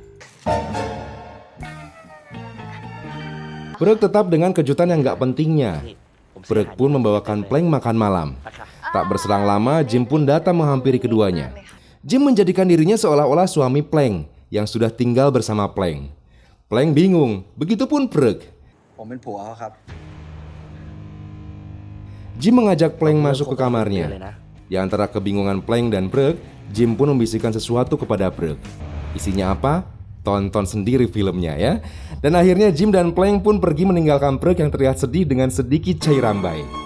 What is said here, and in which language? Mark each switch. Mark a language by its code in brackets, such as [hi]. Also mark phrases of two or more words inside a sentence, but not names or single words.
[id] Prek tetap dengan kejutan yang gak pentingnya. Prek pun membawakan Plank makan malam. Tak berselang lama, Jim pun datang menghampiri keduanya. Jim menjadikan dirinya seolah-olah suami Plank yang sudah tinggal bersama Plank. Plank bingung, begitupun Prek. [th] ผมเป็นผัวเขาครับ [id] Jim mengajak Plank masuk ke kamarnya. Di antara kebingungan Plank dan Prek, Jim pun membisikkan sesuatu kepada Prek. Isinya apa? Tonton sendiri filmnya ya. Dan akhirnya Jim dan Plank pun pergi meninggalkan Prek yang terlihat sedih dengan sedikit cairan baik.